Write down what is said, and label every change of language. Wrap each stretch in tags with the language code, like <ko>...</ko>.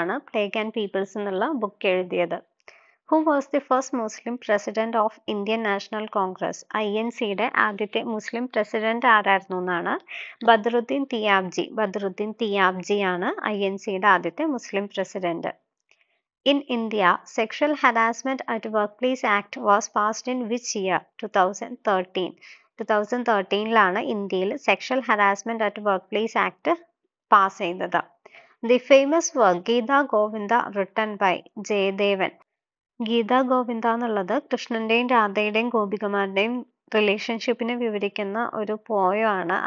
<ml>Plague and people's എന്നുള്ള book എഴുതിയത്.</ml> <en>Who was the first Muslim president of Indian National Congress?</en> <ml>INCയുടെ ആദ്യത്തെ മുസ്ലിം president ആരായിരുന്നു എന്നാണ്. ബദ്രുദ്ദീൻ തിയാബ്ജി ആണ് INCയുടെ ആദ്യത്തെ മുസ്ലിം president.</ml> <en>In India, Sexual Harassment at Workplace Act was passed in which year? 2013.</en> <ml>2013 ഇന്ത്യയിൽ sexual harassment at work place act pass ചെയ്തത്.</ml> <en>The famous work Gita Govinda written by Jayadevan.</en> <ml>Gita Govinda എന്നുള്ളത് കൃഷ്ണന്റെയും രാധയുടെയും ഗോപികമാരുടെയും റിലേഷൻഷിപ്പിനെ വിവരിക്കുന്ന ഒരു പോയമാണ്.</ml>